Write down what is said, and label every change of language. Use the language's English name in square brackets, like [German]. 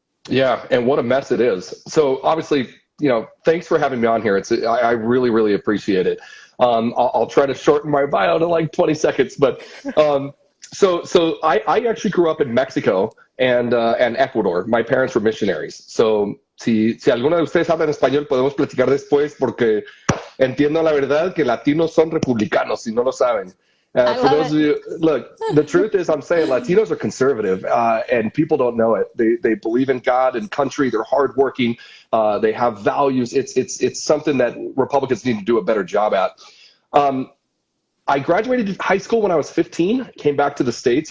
[English] Yeah, and what a mess it is. So obviously, thanks for having me on here. I really, really appreciate it. I'll try to shorten my bio to like 20 seconds, but so I actually grew up in Mexico and Ecuador. My parents were missionaries. [Spanish] So si alguno de ustedes habla en español, podemos platicar después porque entiendo la verdad que latinos son republicanos, si no lo saben. [English] For those of you, look, the truth is I'm saying Latinos are conservative, and people don't know it. They believe in God and country. They're hardworking. They have values. It's something that Republicans need to do a better job at. I graduated high school when I was 15, came back to the States.